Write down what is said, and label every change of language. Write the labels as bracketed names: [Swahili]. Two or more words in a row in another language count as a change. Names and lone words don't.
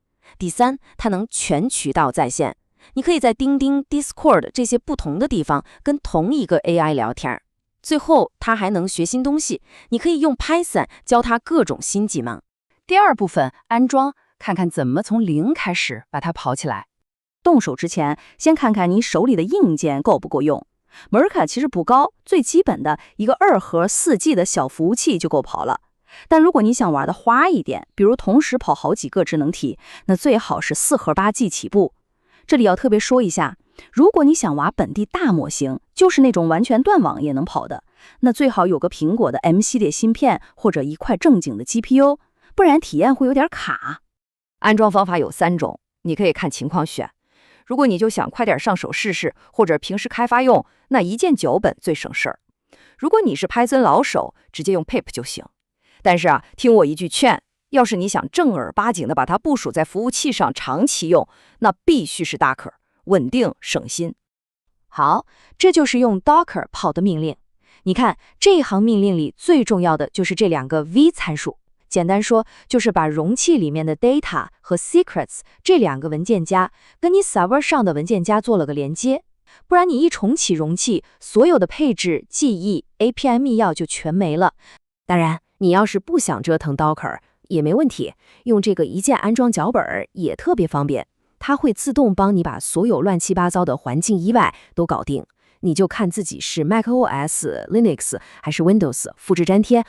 [Chinese] 第三，它能全渠道在線，你可以在釘釘、Discord 這些不同的地方跟同一個 AI 聊天。最後，它還能學新東西，你可以用 Python 教它各種新技能。第二部分安裝，看看怎麼從零開始把它跑起来。動手之前，先看看你手裡的硬件夠不夠用。門檻其實不高，最基本的一個2核4G 的小服務器就夠跑了。但如果你想玩的花一點，比如同時跑好幾個智能體，那最好是4核8G 起步。這裡要特別說一下，如果你想玩本地大模型，就是那種完全斷網也能跑的，那最好有個蘋果的 M 系列芯片或者一塊正經的 GPU， 不然體驗會有點卡。安裝方法有3種，你可以看情況選。如果你就想快點上手試試，或者平時開發用，那一鍵9本最省事兒。如果你是 Python 老手，直接用 pip 就行。但是聽我一句勸，要是你想正兒八經的把它部署在服務器上長期用，那必須是 Docker， 穩定省心。好，這就是用 Docker 跑的命令。你看這一行命令裡最重要的就是這2個 V 參數，簡單說就是把容器裡面的 data 和 secrets 這2個文件夾跟你 server 上的文件夾做了個連接，不然你一重啟容器，所有的配置、記憶、API 密鑰就全沒了。當然，你要是不想折騰 Docker 也沒問題，用這個一鍵安裝腳本也特別方便，它會自動幫你把所有亂七八糟的環境以外都搞定，你就看自己是 macOS、Linux 還是 Windows， 複製粘貼。